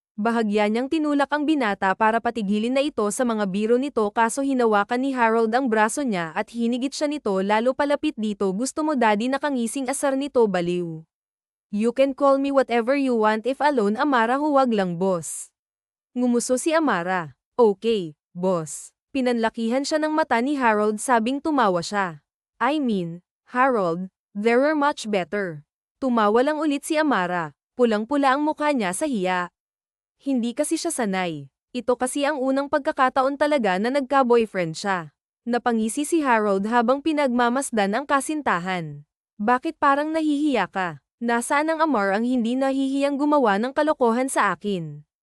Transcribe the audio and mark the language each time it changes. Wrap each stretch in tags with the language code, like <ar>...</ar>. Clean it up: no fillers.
<tl>Bahagya niyang tinulak ang binata para patigilin na ito sa mga biro nito kaso hinawakan ni Harold ang braso niya at hinigit siya nito lalo palapit dito. Gusto mo Daddy? Nakangising asar nito baliw.</tl> <en>You can call me whatever you want if alone Amara,</en> <tl>huwag lang boss. Ngumuso si Amara. Okay, boss. Pinanlakihan siya ng mata ni Harold sabing tumawa siya.</tl> <en>I mean, Harold, there are much better.</en> <tl>Tumawa lang ulit si Amara. Pulang-pula ang mukha niya sa hiya. Hindi kasi siya sanay. Ito kasi ang unang pagkakataon talaga na nagka-boyfriend siya. Napangisi si Harold habang pinagmamasdan ang kasintahan. Bakit parang nahihiya ka? Nasaan ang Amar ang hindi nahihiyang gumawa ng kalokohan sa akin?</tl>